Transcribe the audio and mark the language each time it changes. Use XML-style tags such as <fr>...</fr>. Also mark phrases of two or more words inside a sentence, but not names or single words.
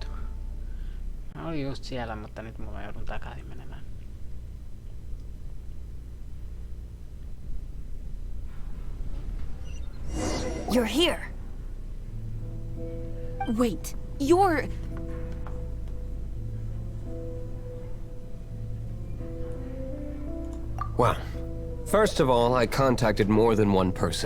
<fi>Mä olin just siellä, mutta nyt mulla joudun takaisin menemään.</fi> <en>You're here. Wait, you're... Well, first of all, I contacted more than one person.</en>